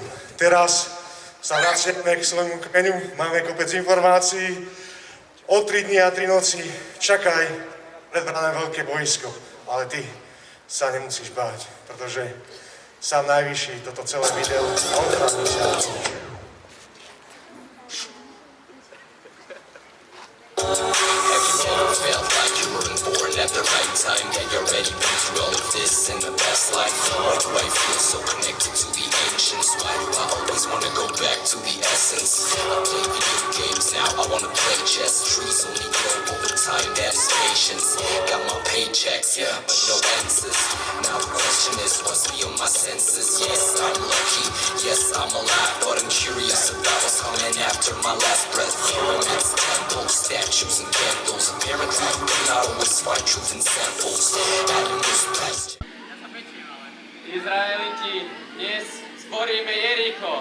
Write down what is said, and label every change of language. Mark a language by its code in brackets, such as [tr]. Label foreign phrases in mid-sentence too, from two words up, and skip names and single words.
[sk] Teraz sa vraciame k svojmu kmeňu, máme kopec informácií. O 3 dni a 3 noci čakaj pred bránou veľké boisko, ale ty sa nemusíš báť, pretože sám Najvyšší toto celé videl a ochráni ťa. [en] Felt like you were born at the right time, that you're ready through all of this and the best life. Why do I feel so connected to the ancients? Why do I always want to go back to the essence? I play video games now, I want to play chess. Trees only grow over time, that is patience. Got my paychecks, yeah, but no answers. Now the question is, what's beyond my senses? Yes, I'm lucky, yes, I'm alive, but I'm curious about what's coming after my last breath. Pyramids, temples, statues and candles. Apparently, we not always find truth in samples. Animals, past. [sk] Izraeliti, dnes zboríme Jericho.